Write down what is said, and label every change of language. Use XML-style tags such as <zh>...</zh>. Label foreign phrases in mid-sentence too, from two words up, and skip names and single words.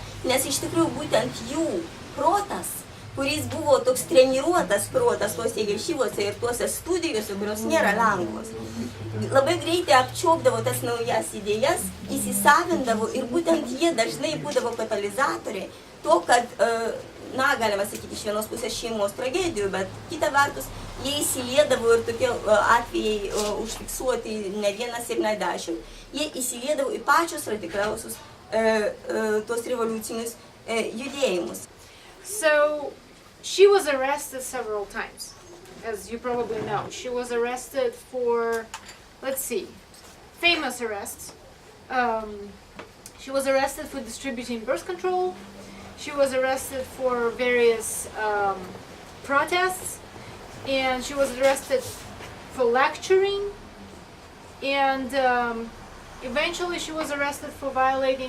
<lt>Nes iš tikrųjų būtent jų protas, kuris buvo toks treniruotas protas tuose ješivose ir tuose studijose, kurios nėra lengvos, labai greitai apčiopdavo tas naujas idėjas, įsisavindavo ir būtent jie dažnai būdavo katalizatoriai to, kad, na, galima sakyti, iš vienos pusės šeimos tragedijų, bet kita vertus, jie įsiliedavo ir tokie atvejai užfiksuoti ne vienas ir ne 10. Jie įsiliedavo į pačius radikaliausius tos revoliucinius judėjimus.</lt> <en>So, she was arrested several times, as you probably know. She was arrested for, let's see, famous arrests. She was arrested for distributing birth control. She was arrested for various protests, and she was arrested for lecturing, and eventually she was arrested for violating.</en>